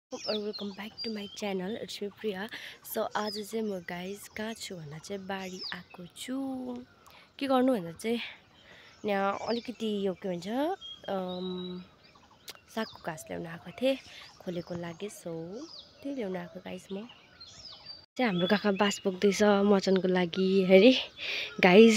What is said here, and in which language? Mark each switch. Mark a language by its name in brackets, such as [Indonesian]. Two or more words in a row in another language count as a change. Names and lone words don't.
[English] welcome back to my channel it's me Priya. [Nepali] सो आज चाहिँ म गाइज कहाँ छु भन्दा चाहिँ बारी आएको छु। के गर्नु भन्दा चाहिँ यहाँ अलिकति यो के भन्छ सागको घाँस ल्याउन आएको थिएँ, खोलेको लागि। सो त्यही ल्याउन आएको गाइज। म चाहिँ हाम्रो काका बास बोक्दैछ मचनको लागि हेरी गाइज।